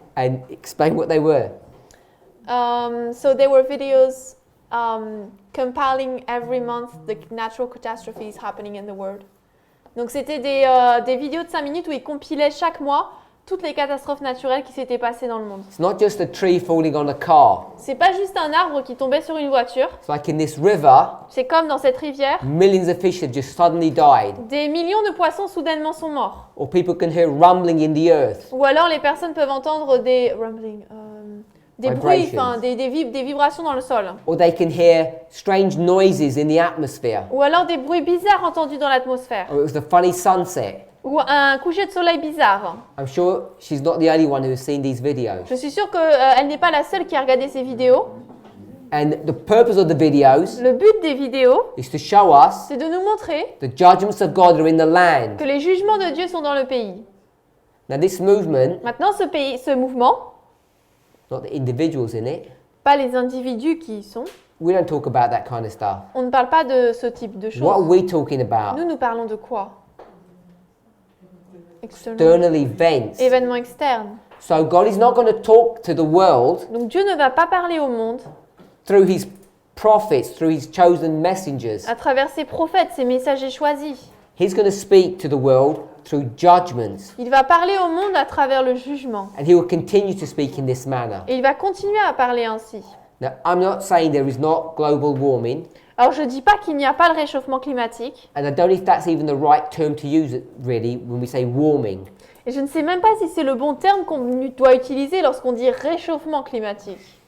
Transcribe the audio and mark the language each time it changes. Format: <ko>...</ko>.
<en>and explain what they were. So there were videos compiling every month the natural catastrophes happening in the world.</en> <fr>Donc c'était des vidéos de 5 minutes où ils compilaient chaque mois toutes les catastrophes naturelles qui s'étaient passées dans le monde.</fr> <en>It's not just a tree falling on a car.</en> <fr>C'est pas juste un arbre qui tombait sur une voiture.</fr> <en>It's like in this river,</en> <fr>C'est comme dans cette rivière,</fr> <en>millions of fish have just suddenly died.</en> <fr>des millions de poissons soudainement sont morts.</fr> <en>Or people can hear rumbling in the earth.</en> <fr>Ou alors les personnes peuvent entendre des rumbling, des bruits,</fr> <en>Vibrations.</en> <fr>enfin des vibrations dans le sol.</fr> <en>Or they can hear strange noises in the atmosphere.</en> <fr>Ou alors des bruits bizarres entendus dans l'atmosphère.</fr> <en>Or it was the funny sunset.</en> <fr>Ou un coucher de soleil bizarre.</fr> <en>I'm sure she's not the only one who has seen these videos.</en> <fr>Je suis sûre qu'elle n'est pas la seule qui a regardé ces vidéos.</fr> <en>And the purpose of the videos</en> <fr>Le but des vidéos,</fr> <en>is to show us</en> <fr>c'est de nous montrer</fr> <en>the judgments of God are in the land.</en> <fr>que les jugements de Dieu sont dans le pays.</fr> <en>Now this movement,</en> <fr>Maintenant, ce mouvement,</fr> <en>not the individuals in it,</en> <fr>pas les individus qui y sont,</fr> <en>we don't talk about that kind of stuff.</en> <fr>on ne parle pas de ce type de</fr> <en>What are</en> <fr>choses.</fr> <en>we talking about?</en> <fr>Nous parlons de quoi?</fr> <en>External events.</en> <fr>Événements externes.</fr> <en>So God is not going to talk to the world</en> <fr>Donc Dieu ne va pas parler au monde</fr> <en>through his prophets, through his chosen messengers.</en> <fr>à travers ses prophètes, ses messagers choisis.</fr> <en>He's going to speak to the world through judgments.</en> <fr>Il va parler au monde à travers le jugement.</fr> <en>And he will continue to speak in this manner.</en> <fr>Et il va continuer à parler ainsi.</fr> <en>Now, I'm not saying there is not global warming,</en> <fr>Alors je ne dis pas qu'il n'y a pas le réchauffement climatique.</fr> <en>and I don't know if that's even the right term to use, really, when we say warming.</en> <fr>Et je ne sais même pas si c'est le bon terme qu'on doit utiliser lorsqu'on dit réchauffement climatique.</fr>